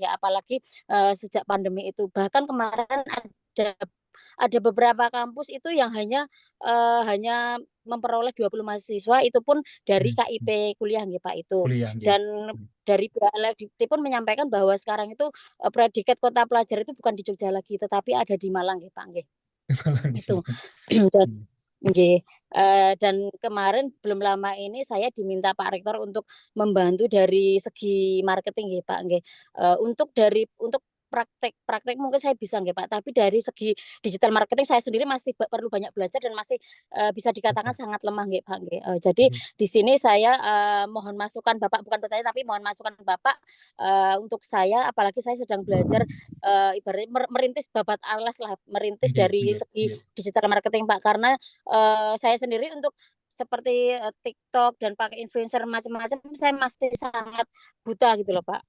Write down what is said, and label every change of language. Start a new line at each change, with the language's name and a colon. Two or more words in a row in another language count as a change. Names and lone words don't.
Indonesian: Ya, apalagi sejak pandemi itu. Bahkan kemarin ada beberapa kampus itu yang hanya memperoleh 20 mahasiswa itu pun dari KIP kuliah nggih Pak itu. Kuliah, Dan dari pihak LLDT pun menyampaikan bahwa sekarang itu predikat kota pelajar itu bukan di Jogja lagi tetapi ada di Malang nggih Pak nggih. Itu. Dan nggih. Dan kemarin belum lama ini saya diminta Pak Rektor untuk membantu dari segi marketing nggih Pak nggih. Untuk praktek mungkin saya bisa nggih Pak, tapi dari segi
English: digital marketing
Indonesian: saya sendiri masih perlu banyak belajar dan masih bisa dikatakan sangat lemah nggih Pak nggih. Jadi di sini saya mohon masukan Bapak, bukan bertanya tapi mohon masukan Bapak untuk saya, apalagi saya sedang belajar ibaratnya merintis
Javanese: babat alas
Indonesian: lah, merintis dari segi
English: digital marketing
Indonesian: Pak, karena saya sendiri untuk seperti TikTok dan pakai influencer macam-macam saya masih sangat buta gitu loh Pak.